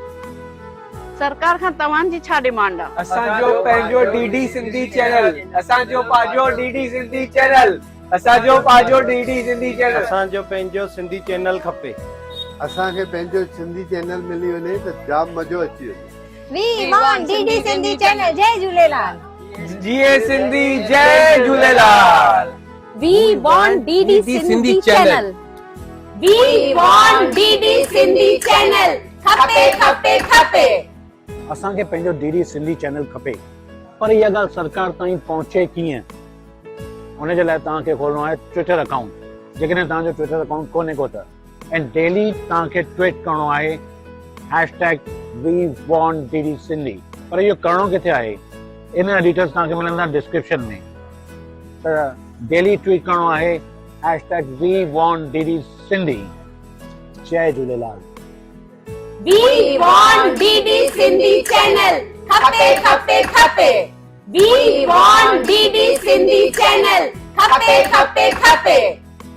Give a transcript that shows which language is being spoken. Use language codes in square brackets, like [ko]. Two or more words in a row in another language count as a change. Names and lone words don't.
[sd] सरकार खां तव्हांजी छा डिमांड आहे? असांजो पंहिंजो डीडी सिंधी चैनल। असांजो पंहिंजो डीडी सिंधी चैनल। असांजो पंहिंजो डीडी सिंधी चैनल। असांजो पंहिंजो सिंधी चैनल खपे। असांखे पंहिंजो सिंधी चैनल मिली वञे त जाम मज़ो अची वञे। [en] We want DD Sindhi channel. [sd] जय झूलेलाल। जीए सिंधी, जय झूलेलाल। [en] We want DD Sindhi channel. We want DD Sindhi channel. [sd] खपे। असांखे पंहिंजो डीडी सिंधी चैनल खपे, पर इहा ॻाल्हि सरकार ताईं पहुचे कीअं? उन जे लाइ तव्हांखे खोलणो आहे ट्विटर अकाउंट। जेकॾहिं तव्हांजो ट्विटर अकाउंट कोन्हे को त ऐं डेली तव्हांखे ट्वीट करणो आहे # [en] We want DD Sindhi। [sd] पर इहो करणो किथे आहे? इन जा डिटेल्स तव्हांखे मिलंदा डिस्क्रिप्शन में। त डेली ट्वीट करणो आहे # [en] We want DD Sindhi। [sd] जय झूलेलाल। [en] We want DD Sindhi channel. [sd] खपे। [en] We want DD Sindhi channel. [sd] खपे।